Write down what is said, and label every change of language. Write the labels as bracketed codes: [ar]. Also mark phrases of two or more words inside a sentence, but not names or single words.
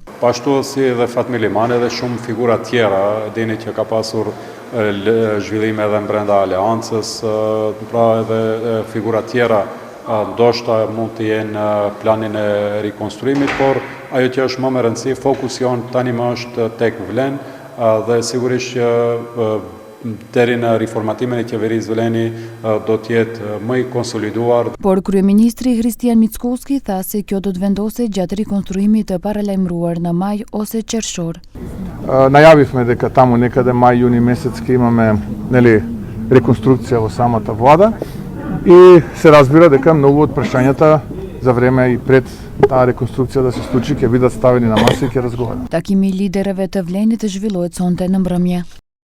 [sq] Ashtu si edhe Fatmir Limani dhe shumë figura tjera, dini që ka pasur zhvillime edhe brenda aleancës, pra edhe figura tjera ndoshta mund të jenë planin e rikonstruimit, por ajo që është më me rëndësi, fokusi jonë tani më është tek Vlen dhe sigurisht që deri në riformatimin e qeverisë Vleni do të jetë më i konsoliduar. Por kryeministri Hristijan Mickoski tha se kjo do të vendoset gjatë rikonstruimit të paralajmëruar në maj ose qershor. [mk] Најавивме дека таму некаде мај-јуни месец ќе имаме реконструкција во самата влада и се разбира дека многу од прашањата за време и пред таа реконструкција да се случи ќе бидат ставени на маса и ќе разговараме. [sq] Takimi i liderëve të Vlenit zhvillohet sonte në mbrëmje.